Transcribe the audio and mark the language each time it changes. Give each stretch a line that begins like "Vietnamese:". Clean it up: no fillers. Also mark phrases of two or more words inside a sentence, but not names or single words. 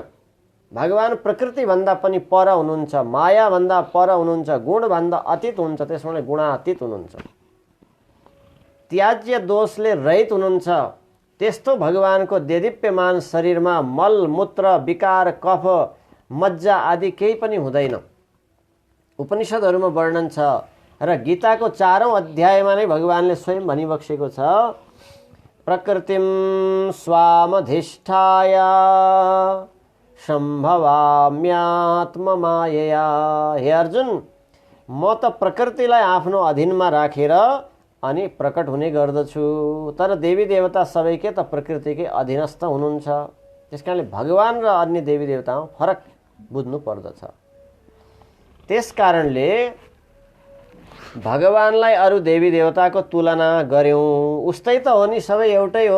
Nepali: भगवान प्रकृति भन्दा पनि पर हुनुहुन्छ, माया भन्दा पर हुनुहुन्छ, गुण भन्दा अतीत हुनुहुन्छ, त्यसमाले गुणातीत हुनुहुन्छ, त्याज्य दोषले रहित हुनुहुन्छ। त्यस्तो भगवानको देदीप्यमान शरीरमा मल मूत्र विकार कफ मज्जा आदि केही पनि हुँदैन। उपनिषदहरूमा वर्णन छ र गीताको 4औं अध्यायमा नै भगवानले स्वयं भनिबक्सेको छ,
Sanskrit: प्रकृतिम स्वामधिष्ठाय सम्भवाम्यात्ममायया।
Nepali: हे अर्जुन, म त प्रकृतिलाई आफ्नो अधीनमा राखेर अनि प्रकट हुने गर्दछु। तर देवी देवता सबै के त प्रकृतिकै अधीनस्थ हुनुहुन्छ। त्यसकारणले भगवान र अन्य देवी देवतामा फरक बुझ्नु पर्दछ। त्यस कारणले भगवानलाई अरू देवी देवताको तुलना गर्यौं, उस्तै त हो नि, सबै एउटै हो।